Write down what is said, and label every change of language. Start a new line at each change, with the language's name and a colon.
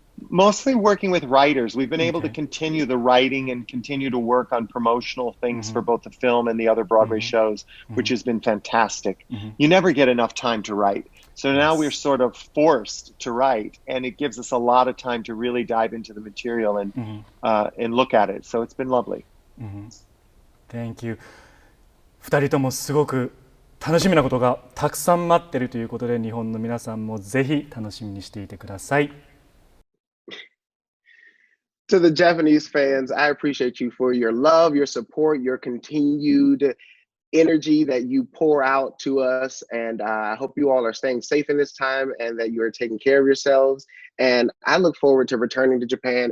English: Mostly working with writers. We've been able to continue the writing and continue to work on promotional things for both the film and the other Broadway shows, which has been fantastic. You never get enough time to write. So now we're sort of forced to write, and it gives us a lot of time to really dive into the material and look at it. So it's been lovely. Thank you.
Japanese: 2人ともすごく楽しみなことがたくさん待っているということで、日本の皆さんもぜひ楽しみにしていてください。
English: To the Japanese fans, I appreciate you for your love, your support, your continued energy that you pour out to us. And I hope you all are staying safe in this time and that you are taking care of yourselves. And I look forward to returning to Japan.